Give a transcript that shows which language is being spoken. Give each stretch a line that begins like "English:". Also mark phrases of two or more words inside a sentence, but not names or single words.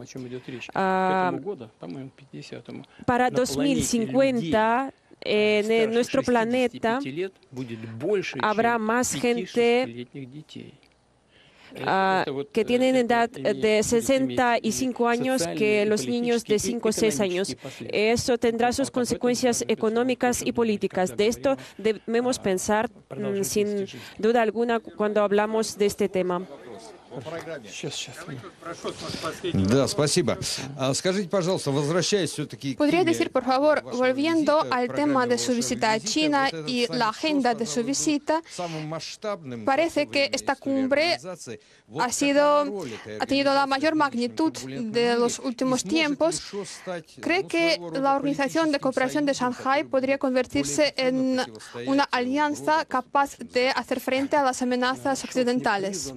Spanish: para 2050, en nuestro planeta habrá más gente que tienen edad de 65 años que los niños de 5 o 6 años. Eso tendrá sus consecuencias económicas y políticas. De esto debemos pensar sin duda alguna cuando hablamos de este tema.
Russian: Да, спасибо. Скажите, пожалуйста, возвращаясь все-таки...
Spanish: ¿Podría decir, por favor, volviendo al tema de su visita a China y la agenda de su visita, parece que esta cumbre ha tenido la mayor magnitud de los últimos tiempos? ¿Cree que la Organización de Cooperación de Shanghái podría convertirse en una alianza capaz de hacer frente a las amenazas occidentales?